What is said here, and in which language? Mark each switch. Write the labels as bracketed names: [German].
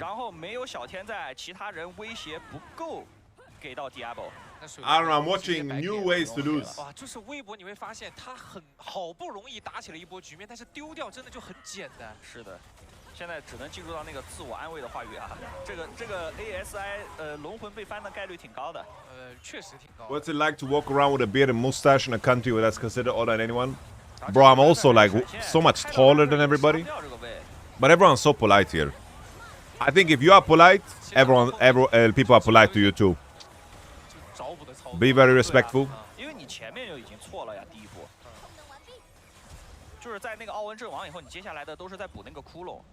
[Chinese] 然后没有小天在，其他人威胁不够给到 Diablo。 [English] I don't know. I'm watching new ways to lose. [Chinese] 哇，就是微博你会发现他好不容易打起了一波局面，但是丢掉真的就很简单。是的。现在只能进入到那个自我安慰的话语啊，这个 ASI 龙魂被翻的概率挺高的，确实挺高。 [English] What's it like to walk around with a beard and mustache in a country where that's considered older than anyone? Bro, I'm also like so much taller than everybody, but everyone's so polite here. I think if you are polite, people are polite to you too. Be very respectful. [Chinese] 因为你前面就已经错了呀，第一步。就就是在那个奥温阵亡以后，你接下来的都是在补那个窟窿。